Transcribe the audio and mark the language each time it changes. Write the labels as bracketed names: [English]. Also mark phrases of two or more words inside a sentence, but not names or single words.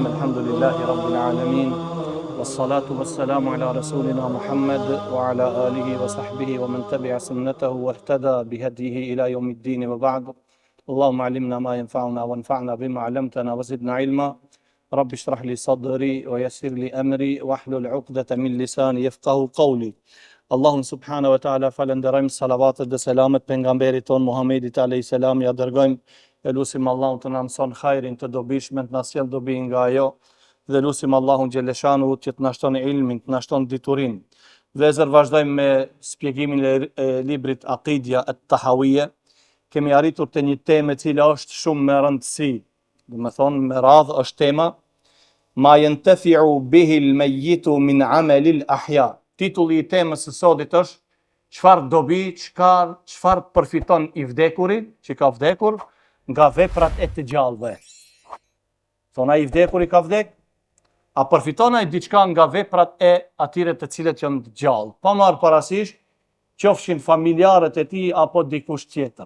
[Arabic] الحمد لله رب العالمين والصلاة والسلام على رسولنا محمد وعلى آله وصحبه ومن تبع سنته واهتدى بهديه إلى يوم الدين وبعد. اللهم علمنا ما ينفعنا وانفعنا بما علمتنا وزدنا علما. رب اشرح لي صدري ويسر لي أمري واحلل عقدة من لساني يفقهوا قولي. [Albanian] Allahun [Arabic] سبحانه وتعالى [Albanian] falenderojmë, salavatet dhe selamet pejgamberit ton Muhammedit [Arabic] عليه السلام, [Albanian] ja dërgojmë. E lusim Allahun të na mëson hajrin të dobishme, të na sjell dobi nga ajo, dhe lusim Allahun xheleshanu që të na shton ilmin, të na shton diturinë. Vëllezër, vazhdojmë me shpjegimin e librit Aqidja at-Tahawiyya. Kemi arritur te një temë e cila është shumë me rëndësi, do të thonë me radhë është tema [Arabic] ما ينتفع به الميت من عمل الأحياء. [Albanian] Titulli i temës së sotit është çfarë dobi, çfarë përfiton i vdekuri, që ka vdekur, nga veprat e të gjallëve. Thona i vdekuri ka vdek, a përfiton ai diçka nga veprat e atyre të cilët janë të gjallë, pa marrë parasysh qofshin familjarët e tij apo dikush tjetër.